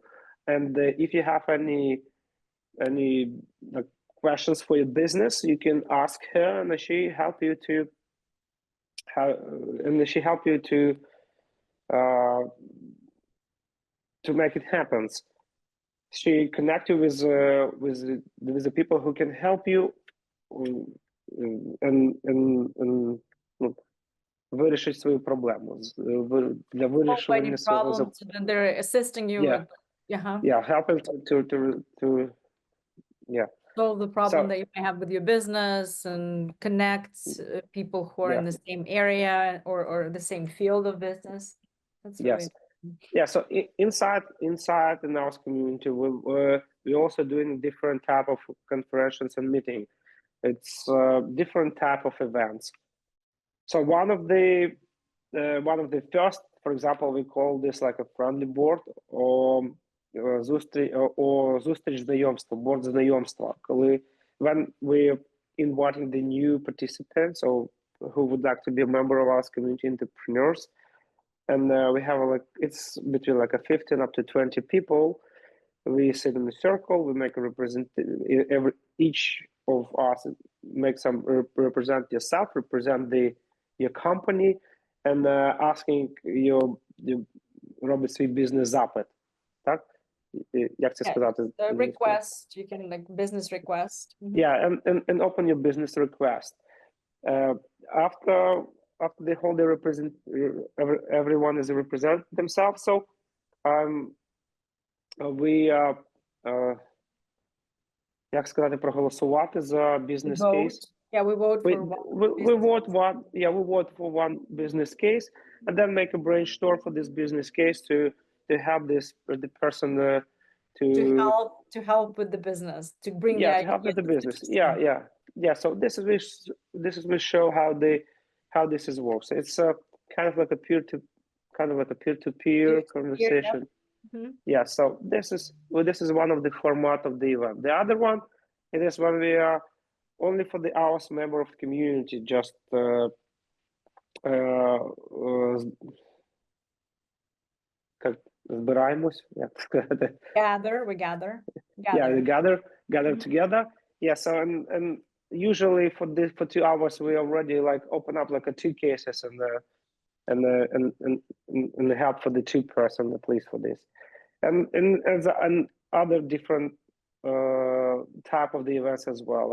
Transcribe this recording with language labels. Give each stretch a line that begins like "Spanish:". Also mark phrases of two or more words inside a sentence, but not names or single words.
English: And if you have any questions for your business, you can ask her, and she help you to make it happen. She connect you with the people who can help you and
Ukrainian: вирішити свою проблему для вирішення свого
English: problems, then they're assisting you with helping to solve the problem that you may have with your business and connect people who are in the same area or the same field of business. That's really so inside in our community, we also doing different type of conferences and meeting. It's different type of events. So one of the first, for example, we call this like a friendly board or
Ukrainian: зустріч знайомства,
English: board
Ukrainian: знайомства, коли
English: when we inviting the new participants or who would like to be a member of our community entrepreneurs, and we have like it's between like a 15 up to 20 people. We sit in a circle. We make a each of us make some represent yourself, represent your company, and asking you
Ukrainian: робить свій бізнес-запит. Так? Як це сказати?
English: The request, you can like business request. Yeah, and open your business request. After they hold the everyone is represent themselves. So we
Ukrainian: як сказати, проголосувати за
English: business case. Yeah, we vote for we vote for one business case, and then make a brainstorm for this business case to help the person to help with the business, to bring to help with the business. So this is we show how this is works. It's kind of like a peer-to-peer conversation. So this is one of the format of the event. The other one, it is when we are only for the hours member of the community, just
Ukrainian: збираємось, як сказати.
English: We gather together. So and usually for 2 hours we already like open up like 2 cases and help for the 2 person at least for this, and other different type of the events as well.